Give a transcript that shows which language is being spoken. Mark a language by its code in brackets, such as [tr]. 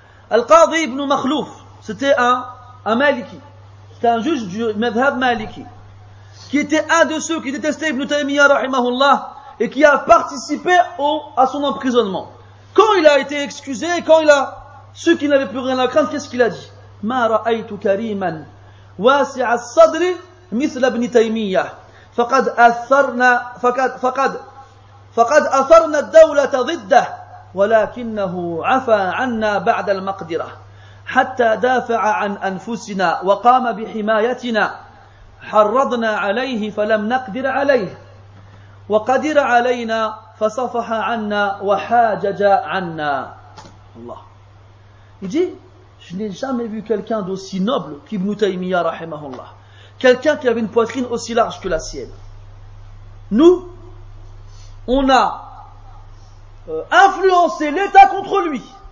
[fr] Al-Qadi ibn Makhlouf, c'était un Maliki. C'était un juge du Madhab Maliki, qui était un de ceux qui détestaient Ibn Taymiyyah rahimahullah et qui a participé à son emprisonnement. Quand il a été excusé, quand il a su qu'il n'avait plus rien à craindre, qu'est-ce qu'il a dit? [ar] Ma ra'aytu kariman wasi'a as-sadri mithla Ibn Taymiyyah faqad atharna ad-dawlata ضده ولكنه عفى عنا بعد المقدرة حتى دافع عن أنفسنا وقام بحمايتنا حرضنا عليه فلم نقدر عليه وقدر علينا فصفح عنا وحاجج عنا. Allah. [fr] Il dit, je n'ai jamais vu quelqu'un d'aussi noble qu'Ibn Taymiyyah rahimahullah. Quelqu'un qui avait une poitrine aussi large que la sienne. Nous, on a influencé l'État contre lui.